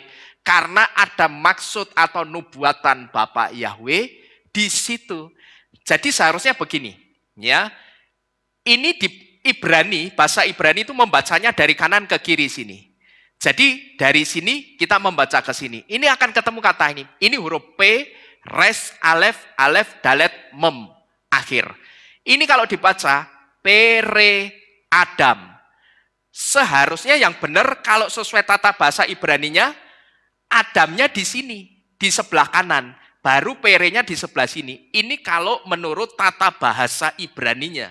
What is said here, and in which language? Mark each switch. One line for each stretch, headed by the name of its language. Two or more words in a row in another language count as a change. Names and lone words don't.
Indonesian: Karena ada maksud atau nubuatan Bapak Yahweh di situ. Jadi seharusnya begini, ya. Ibrani, bahasa Ibrani itu membacanya dari kanan ke kiri sini. Jadi dari sini kita membaca ke sini. Ini akan ketemu kata ini. Ini huruf P, res,
Hebrew: אלף, אלף, דלת,
Indonesian: mem, akhir. Ini kalau dibaca
Hebrew: פרא אדם.
Indonesian: Seharusnya yang benar kalau sesuai tata bahasa Ibraninya, Adamnya di sini, di sebelah kanan. Baru perenya di sebelah sini. Ini kalau menurut tata bahasa Ibraninya.